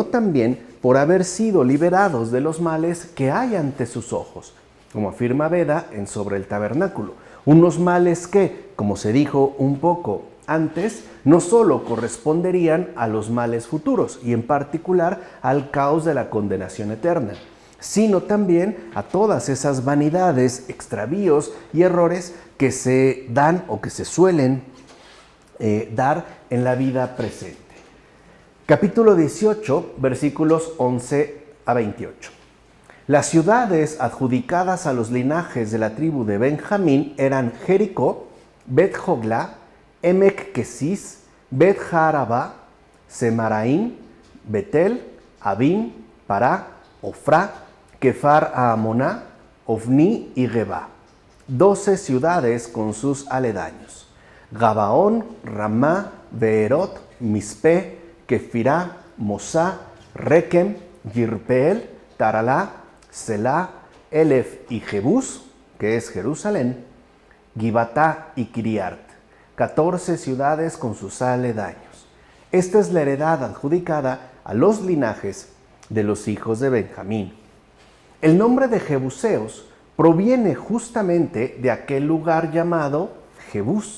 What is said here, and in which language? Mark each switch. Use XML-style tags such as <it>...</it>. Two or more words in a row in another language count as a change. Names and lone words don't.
<es>también por haber sido liberados de los males que hay ante sus ojos, como afirma Beda en Sobre el Tabernáculo, unos males que, como se dijo un poco antes, no solo corresponderían a los males futuros y en particular al caos de la condenación eterna, sino también a todas esas vanidades, extravíos y errores que se dan o que se suelen dar en la vida presente. Capítulo 18, versículos 11 a 28. Las ciudades adjudicadas a los linajes de la tribu de Benjamín eran Jericó, Bet-Joglá, Emec-Kesis, Bet-Jarabá, Semaraín, Betel, Abín, Pará, Ofrá, Kefar Amoná, Ofní y Gebá. 12 ciudades con sus aledaños. Gabaón, Ramá, Beerot, Mispe, Kefirá, Mosá, Requem, Yirpeel, Taralá, Selá, Elef y Jebús, que es Jerusalén, Gibatá y Kiriart, 14 ciudades con sus aledaños. Esta es la heredad adjudicada a los linajes de los hijos de Benjamín. El nombre de Jebuseos proviene justamente de aquel lugar llamado Jebús.</es>